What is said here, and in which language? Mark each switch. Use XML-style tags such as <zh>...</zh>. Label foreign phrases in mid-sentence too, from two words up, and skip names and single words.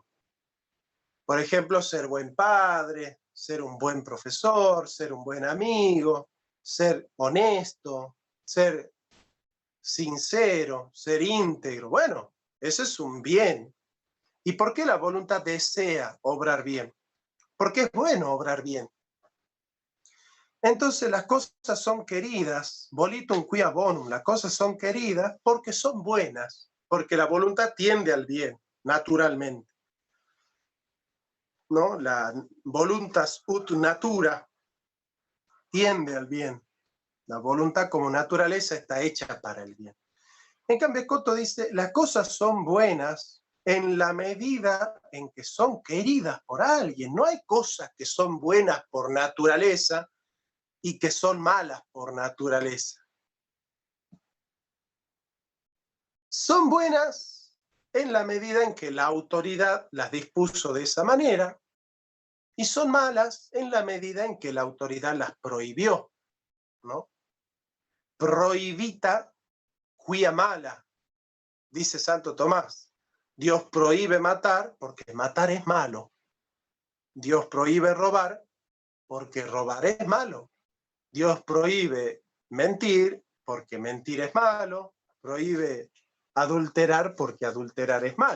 <es>Por ejemplo, ser buen padre, ser un buen profesor, ser un buen amigo, ser honesto, ser sincero, ser íntegro. Bueno, eso es un bien. ¿Y por qué la voluntad desea obrar bien? Porque es bueno obrar bien. Entonces las cosas son queridas,</es> <la>volitum quia bonum,</la> <es>las cosas son queridas porque son buenas, porque la voluntad tiende al bien, naturalmente. ¿No? La</es> <la>voluntas ut natura</la> <es>tiende al bien. La voluntad como naturaleza está hecha para el bien. En cambio, Escoto dice, las cosas son buenas en la medida en que son queridas por alguien. No hay cosas que son buenas por naturaleza y que son malas por naturaleza. Son buenas en la medida en que la autoridad las dispuso de esa manera y son malas en la medida en que la autoridad las prohibió, ¿no?</es> <la>Prohibita quia mala, dice Santo Tomás.</la> <es>Dios prohíbe matar porque matar es malo. Dios prohíbe robar porque robar es malo. Dios prohíbe mentir porque mentir es malo. Prohíbe adulterar porque adulterar es malo.</es>